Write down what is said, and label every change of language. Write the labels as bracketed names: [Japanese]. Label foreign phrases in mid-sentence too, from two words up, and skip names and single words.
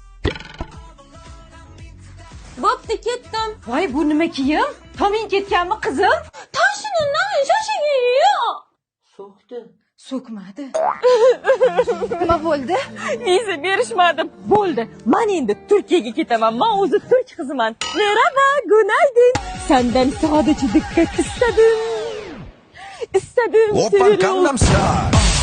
[Uzbek] Bo'pti, ketdim. Voy, bu nima kiyim? Toming ketganmi, qizim? Tashiningdan shoshigiyo. So'qdi. So'kmadi. Nima bo'ldi? Viza berishmadi. Bo'ldi. Men endi Turkiyaga ketaman. Men o'zi turk qiziman. [Turkish] Merhaba, günaydın. Senden sadece dikkat istedim. İstedim. [Korean] Oppan Gangnam Style.